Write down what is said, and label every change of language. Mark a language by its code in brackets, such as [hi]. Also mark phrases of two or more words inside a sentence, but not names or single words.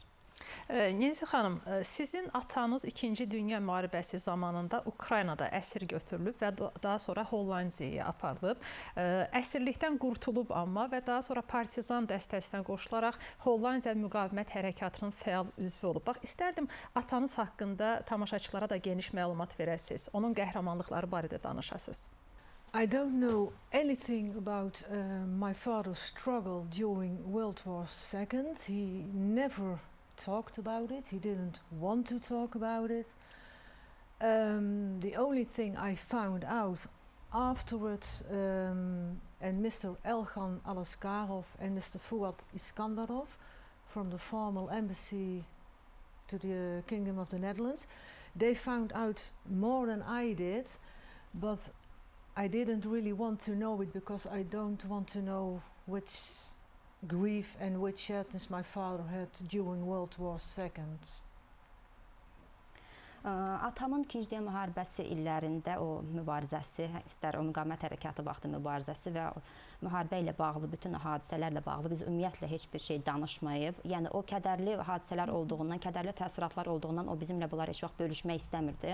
[az] Nensi xanım, sizin atanız 2-ci Dünya müharibəsi zamanında Ukraynada əsir götürülüb və daha sonra Hollandiyaya aparılıb. Əsirlikdən qurtulub amma və daha sonra partizan dəstəsinə qoşularaq Niderland Müqavimət Hərəkatının fəal üzvü olub. Bax, istərdim atanız haqqında tamaşaçılara da geniş məlumat verəsiniz, onun qəhrəmanlıqları barədə danışasınız. [en] I don't know anything about my father's struggle during World War II. He never talked about it. He didn't want to talk about it. The only thing I found out afterwards, and Mr. Elgan Alaskarov and Mr. Fuad Iskandarov from the formal embassy to the Kingdom of the Netherlands, they found out more than I did, but I didn't really want to know it because I don't want to know which grief and which sadness my father had during World War II. [az] Atamın 2-ci Dünya müharibəsi illərində o mübarizəsi, istər o müqavimət hərəkatı vaxtı mübarizəsi və müharibə ilə bağlı, bütün hadisələrlə bağlı biz ümumiyyətlə heç bir şey danışmayıb. Yəni o kədərli hadisələr olduğundan, kədərli təəssüratlar olduğundan o bizimlə bunları heç vaxt bölüşmək istəmirdi.